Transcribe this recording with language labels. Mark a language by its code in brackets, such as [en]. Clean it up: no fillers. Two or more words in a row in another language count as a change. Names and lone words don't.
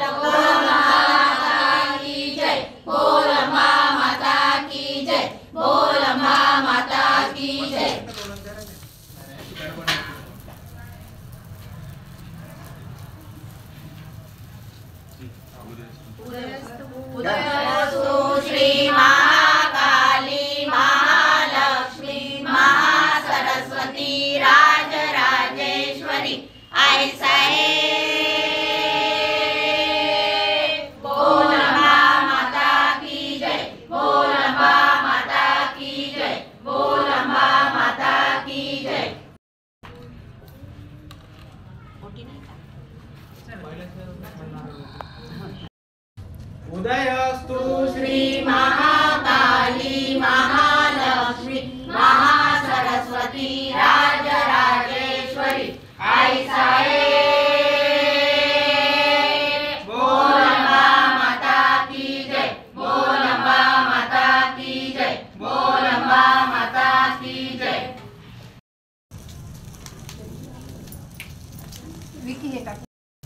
[hi] बोल माता की जय। बोल माता की जय। बोल माता की जय। उदयस्तु श्री महाकाली महालक्ष्मी महासरस्वती राजराजेश्वरी आई साहेब। बोल माता की जय। बोल माता की जय। बोल माता की जय। उदयस्तु श्री महाकाली महालक्ष्मी महासरस्वती राजराजेश्वरी आई साहेब। बोल माता की जय। बोल माता की जय। बोल माता की जय। उदयस्तु